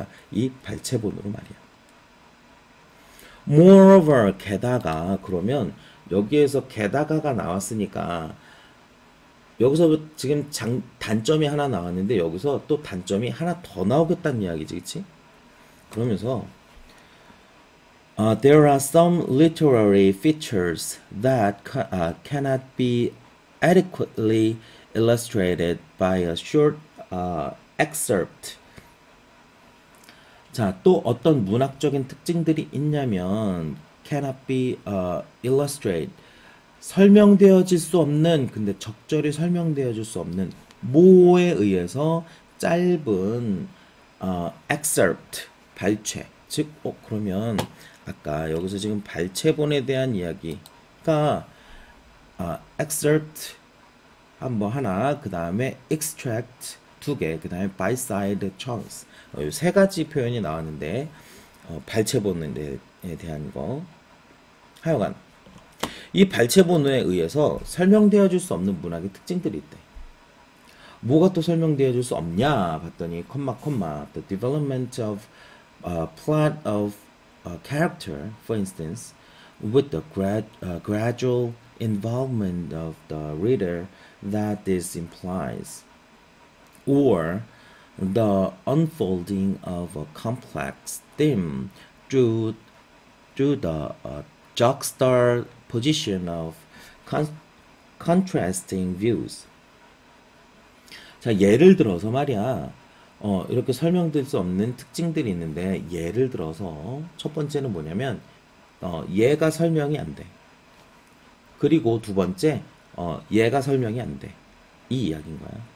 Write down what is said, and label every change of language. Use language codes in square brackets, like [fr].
[ko] 이 발췌본으로 말이야. Moreover, 게다가, 그러면 여기에서 게다가가 나왔으니까 여기서 지금 단점이 하나 나왔는데 여기서 또 단점이 하나 더 나오겠다는 이야기지, 그치? 그러면서 [en] there are some literary features that cannot be adequately illustrated by a short excerpt. [ko] 자, 또 어떤 문학적인 특징들이 있냐면 [en] cannot be illustrated, [ko] 설명되어질 수 없는, 근데 적절히 설명되어질 수 없는 뭐에 의해서 짧은 excerpt, 발췌. 즉 그러면 아까 여기서 지금 발췌본에 대한 이야기가 excerpt 한번 하나, 그 다음에 extract 두 개, 그 다음에 bite-sized chunks, 이 세 가지 표현이 나왔는데 발췌본에 대한 거. 하여간 이 발췌본에 의해서 설명되어질 수 없는 문학의 특징들이 있대. 뭐가 또 설명되어질 수 없냐 봤더니 [en] the development of plot of character, for instance, with the gradual involvement of the reader that this implies, or the unfolding of a complex theme through the juxtaposition of contrasting views. [ko] 자, 예를 들어서 말이야, 이렇게 설명될 수 없는 특징들이 있는데, 예를 들어서 첫 번째는 뭐냐면 얘가 설명이 안 돼. 그리고 두 번째, 얘가 설명이 안 돼. 이 이야기인 거야.